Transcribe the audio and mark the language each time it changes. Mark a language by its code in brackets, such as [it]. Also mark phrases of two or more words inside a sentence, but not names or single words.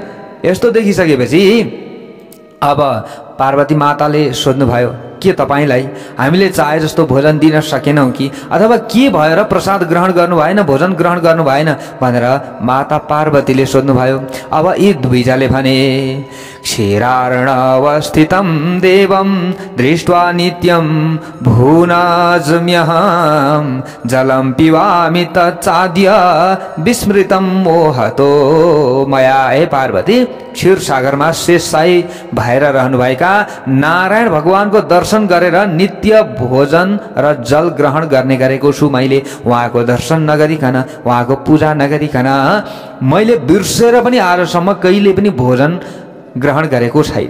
[ne] यस्तो देखिसकेपछि अब पार्वती माताले सोध्नुभयो, के तपाईलाई हामीले चाहे जस्तो भोजन दिन सकेनौं कि, अथवा के भएर प्रसाद ग्रहण गर्नु भएन, भोजन ग्रहण गर्नु भएन भनेर माता पार्वतीले सोध्नुभयो। अब यी दुईजनाले भने, [sa] क्षीरार्णवस्थितं देवं दृष्ट्वा नित्यं भुनाजम्यहं जलं पिबामि तच्चाद्य विस्मृतं मोहतो मया। [ne] हे पार्वती, क्षीर सागरमा शेषशायी भएर रहनुभएका नारायण भगवानको दर्शन गरेर नित्य भोजन र जल ग्रहण गर्ने गरेको छु मैले। उहाँको दर्शन नगरिकन, उहाँको पूजा नगरिकन मैले बिर्सेर पनि आजसम्म कहिले पनि भोजन ग्रहण गरेको छैन।